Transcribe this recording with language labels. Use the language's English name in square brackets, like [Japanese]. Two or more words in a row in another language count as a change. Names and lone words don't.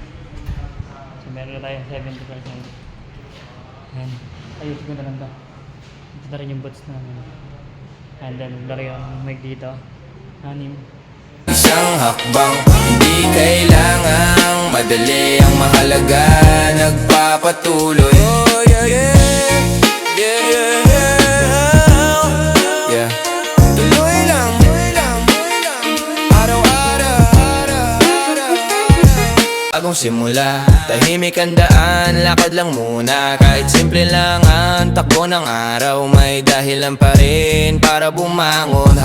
[Filipino] So meron na tayo 70%. Ayan. Ayos ko na lang to. Ito na rin yung boots namin. [English] And then [Filipino] lari yung mic dito. 6. Isang hakbang, hindi kailangang madali. Ang mahalaga, nagpapatuloy. [English] Oh, yeah, yeah. Yeah, yeah, yeah. Yeah. [Filipino] Tuloy lang. Araw-araw. Bagong simula, tahimik ang daan, lakad lang muna. Kahit simple lang ang takbo ng araw, may dahilan pa rin para bumangon.